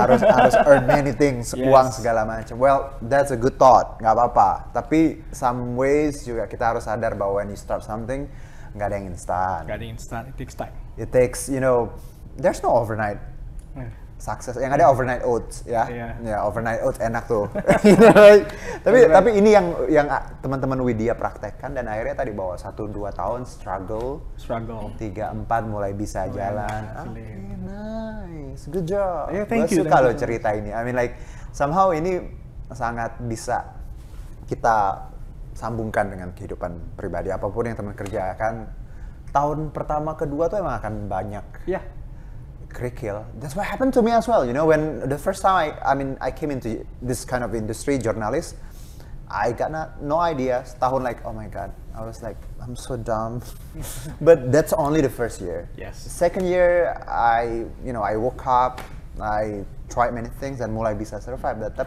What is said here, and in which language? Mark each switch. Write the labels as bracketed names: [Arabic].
[Indonesian] Harus [English] earn many things, [Indonesian] uang segala macam. [English] Well, that's a good thought, [Indonesian] nggak apa-apa. Tapi [English] some ways [Indonesian] juga kita harus sadar bahwa [English] when you start something, [Indonesian] nggak ada yang instan. [English] It takes time. It takes, there's no overnight success. [Indonesian] Yang ada overnight oats ya. Overnight oats enak tuh. Tapi ini yang teman-teman Widya praktekkan dan akhirnya tadi bawa 1-2 tahun struggle 3-4 mulai bisa jalan. [English] Nice, good job. Thank you. [Indonesian] Suka lo cerita ini. [English] I mean like somehow [Indonesian] ini sangat bisa kita sambungkan dengan kehidupan pribadi, apapun yang teman kerjakan. Tahun pertama kedua tuh emang akan banyak. Kerikil. [English] That's what happened to me as well. When the first time I came into this kind of industry, journalist, I got no idea. [Indonesian] Setahun [English] like, oh my god, I was like, I'm so dumb. But that's only the first year. Second year, I woke up, I tried many things [Indonesian] dan mulai bisa [English] survive that.